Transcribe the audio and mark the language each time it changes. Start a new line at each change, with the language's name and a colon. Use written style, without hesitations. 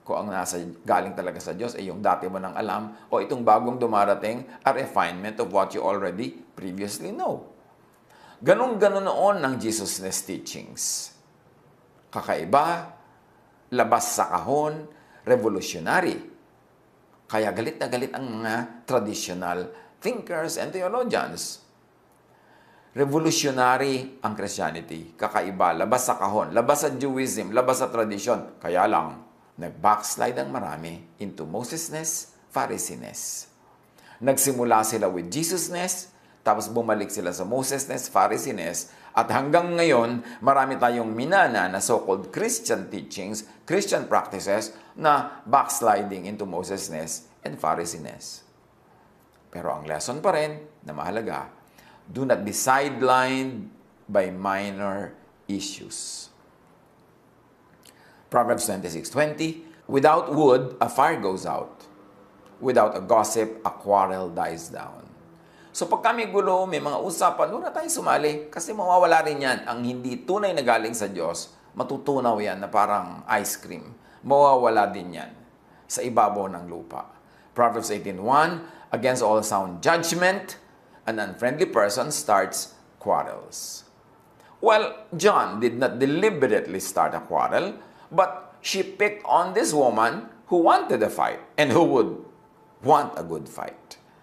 Filipino: Kung ang galing talaga sa Diyos ay yung dati mo nang alam o itong bagong dumarating
English: a refinement of what you already previously know.
Filipino: Ganun-ganon noon ang Jesus' teachings. Kakaiba, labas sa kahon, revolutionary. Kaya galit na galit ang mga traditional
English: thinkers and theologians.
Filipino: Revolutionary ang Christianity. Kakaiba, labas sa kahon, labas sa Jewism, labas sa tradisyon. Kaya lang, nag-backslide ang marami into Mosesness, Phariseeness. Nagsimula sila with Jesusness, tapos bumalik sila sa Mosesness, Phariseeness, at hanggang ngayon, marami tayong minana na so-called Christian teachings, Christian practices, na
English: backsliding into Mosesness and Phariseeness.
Filipino: Pero ang lesson pa rin na mahalaga,
English: do not be sidelined by minor issues. Proverbs 26:20, without wood, a fire goes out. Without a gossip, a quarrel dies down.
Filipino: So pag kami gulo, may mga usapan, huwag na tayong sumali kasi mawawala rin yan. Ang hindi tunay na galing sa Diyos, matutunaw yan na parang ice cream. Mawawala din yan sa ibabaw ng lupa.
English: Proverbs 18:1, against all sound judgment, an unfriendly person starts quarrels. Well, John did not deliberately start a quarrel, but she picked on this woman who wanted a fight and who would want a good fight.